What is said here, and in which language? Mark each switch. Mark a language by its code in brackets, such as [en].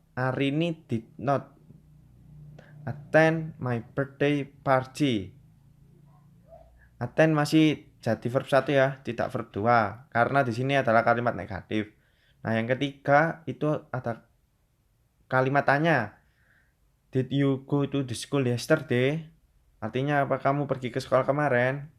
[en] Arini did not attend my birthday party. [id] Attend masih jadi verb 1 ya, tidak verb 2 karena di sini adalah kalimat negatif. Nah, yang ketiga itu ada kalimat tanya. [en] Did you go to the school yesterday? [id] Artinya apa kamu pergi ke sekolah kemarin?